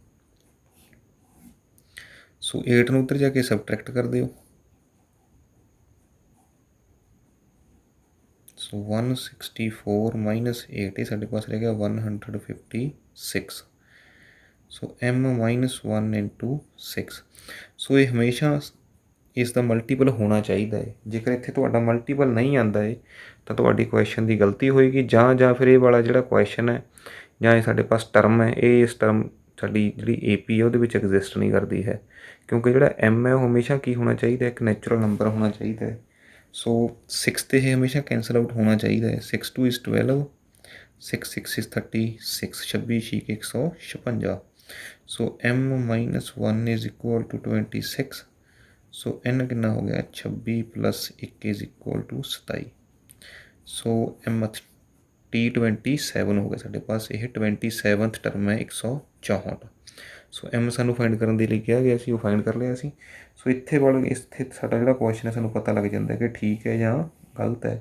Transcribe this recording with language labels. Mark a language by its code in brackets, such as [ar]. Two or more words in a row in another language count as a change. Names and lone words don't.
[pa] ਸੋ 8 ਨੂੰ ਉਧਰ ਜਾ ਕੇ ਸਬਟ੍ਰੈਕਟ ਕਰ ਦਿਓ। ਸੋ 164 ਮਾਇਨਸ 8 ਹੀ ਸਾਡੇ ਪਾਸ ਰਹਿ ਗਿਆ 156। [en] so m - 1 into 6. [pa] सो [hi] ये हमेशा [pa] ਇਸ ਦਾ ਮਲਟੀਪਲ ਹੋਣਾ ਚਾਹੀਦਾ ਹੈ। ਜੇਕਰ ਇੱਥੇ ਤੁਹਾਡਾ ਮਲਟੀਪਲ ਨਹੀਂ ਆਉਂਦਾ ਹੈ ਤਾਂ ਤੁਹਾਡੀ ਕੁਐਸਚਨ ਦੀ ਗਲਤੀ ਹੋਏਗੀ, ਜਾਂ ਫਿਰ ਇਹ ਵਾਲਾ ਜਿਹੜਾ ਕੁਐਸਚਨ ਹੈ ਜਾਂ ਇਹ ਸਾਡੇ ਪਾਸ ਟਰਮ ਹੈ, ਇਹ ਇਸ ਟਰਮ ਸਾਡੀ ਜਿਹੜੀ ਏ ਪੀ ਹੈ ਉਹਦੇ ਵਿੱਚ ਐਗਜ਼ਿਸਟ ਨਹੀਂ ਕਰਦੀ ਹੈ, ਕਿਉਂਕਿ ਜਿਹੜਾ ਐਮ ਹੈ ਉਹ ਹਮੇਸ਼ਾ ਕੀ ਹੋਣਾ ਚਾਹੀਦਾ, ਇੱਕ [en] natural number [pa] ਹੋਣਾ ਚਾਹੀਦਾ ਹੈ। ਸੋ 6 'ਤੇ ਇਹ ਹਮੇਸ਼ਾ [en] cancel out [pa] ਹੋਣਾ ਚਾਹੀਦਾ ਹੈ। [en] 6 2 is 12, 6 6 is 30, 6 26 ਛੇ 156। ਸੋ m - 1 is equal to 26। [pa] ਸੋ n ਕਿੰਨਾ ਹੋ ਗਿਆ 26 + 1 [en] is equal to [pa] 27। ਸੋ m T27 ਹੋ ਗਿਆ ਸਾਡੇ ਪਾਸ, ਇਹ 27th ਟਰਮ ਹੈ 164। ਸੋ m ਸਾਨੂੰ ਫਾਈਂਡ ਕਰਨ ਦੇ ਲਈ ਕਿਹਾ ਗਿਆ ਸੀ, ਉਹ ਫਾਈਂਡ ਕਰ ਲਿਆ ਸੀ। ਸੋ ਇੱਥੇ ਸਾਡਾ ਜਿਹੜਾ ਕੁਐਸਚਨ ਹੈ ਸਾਨੂੰ ਪਤਾ ਲੱਗ ਜਾਂਦਾ ਕਿ ਠੀਕ ਹੈ ਜਾਂ ਗਲਤ ਹੈ।